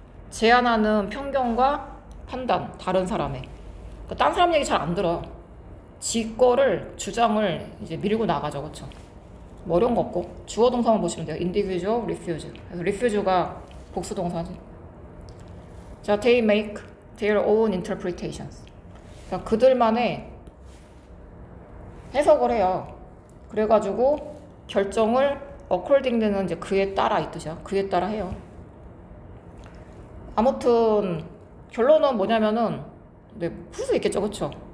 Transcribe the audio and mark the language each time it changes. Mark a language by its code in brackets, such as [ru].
[ko] 제한하는 편견과 판단, 다른 사람의. 그러니까 딴 사람 얘기 잘 안 들어. 지 거를, 주장을 이제 밀고 나가죠. 그쵸? 뭐 어려운 거 없고. 주어 동사만 보시면 돼요. [en] individual, refuse. [ko] 그래서 refuse가 복수 동사지. [en] 자, they make their own interpretations. [ko] 그러니까 그들만의 해석을 해요. 그래가지고 결정을 according는 이제 그에 따라 이 뜻이야. 그에 따라 해요. 아무튼 결론은 뭐냐면은 풀 수 있겠죠, 그쵸?